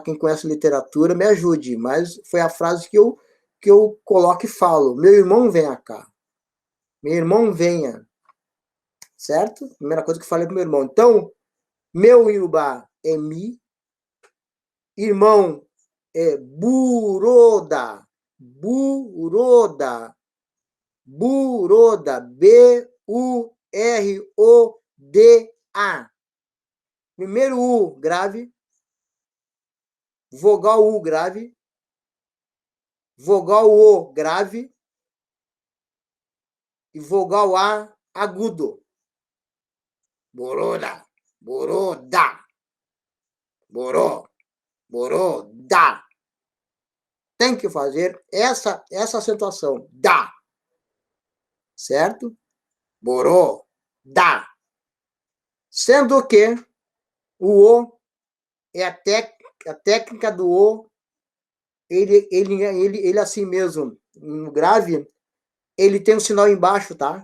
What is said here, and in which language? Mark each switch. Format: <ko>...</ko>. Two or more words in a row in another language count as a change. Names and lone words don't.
<pt>Quem conhece literatura, me ajude. Mas foi a frase que eu coloco e falo. Meu irmão, venha cá. Meu irmão, venha. Certo? Primeira coisa que eu falei pro meu irmão. Então, meu Iorubá é mi. Irmão é buroda. Buroda. Buroda. B-U-R-O-D-A. Primeiro U grave. Vogal U grave. Vogal O grave. E vogal A agudo. Boroda. Boroda. Boró. Boroda. Tem que fazer essa acentuação. Da. Certo? Boró. Da. Sendo que o O é a técnica do O, ele assim mesmo, no grave, ele tem um sinal embaixo, tá?</pt>